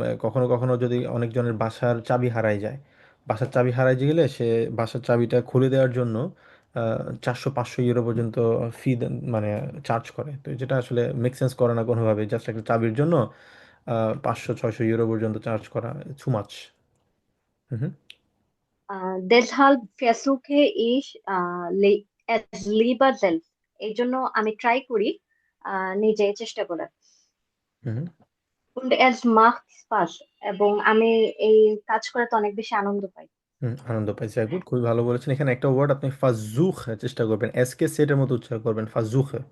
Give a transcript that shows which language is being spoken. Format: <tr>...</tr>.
<bn>কখনো কখনো যদি অনেকজনের বাসার চাবি হারাই যায়, বাসার চাবি হারাই গেলে সে বাসার চাবিটা খুলে দেওয়ার জন্য 400-500 ইউরো পর্যন্ত ফি, মানে চার্জ করে। তো যেটা আসলে মেক সেন্স করে না কোনোভাবে, জাস্ট একটা চাবির জন্য 500-600 ইউরো পর্যন্ত চার্জ করা, টু মাচ। হুম হুম,</bn> <de>Deshalb versuche ich es lieber selbst.</de> <bn>এই জন্য আমি ট্রাই করি নিজে চেষ্টা করার। হুম হুম,</bn> <de>Und es macht Spaß,</de> <bn>এবং আমি এই কাজ করাতে অনেক বেশি আনন্দ পাই। আনন্দ পাইছি, গুড, খুবই ভালো বলেছেন। এখানে একটা ওয়ার্ড আপনি ফাজুখ চেষ্টা করবেন, এস কে সেটের মতো উচ্চারণ করবেন, ফাজুখ।</bn>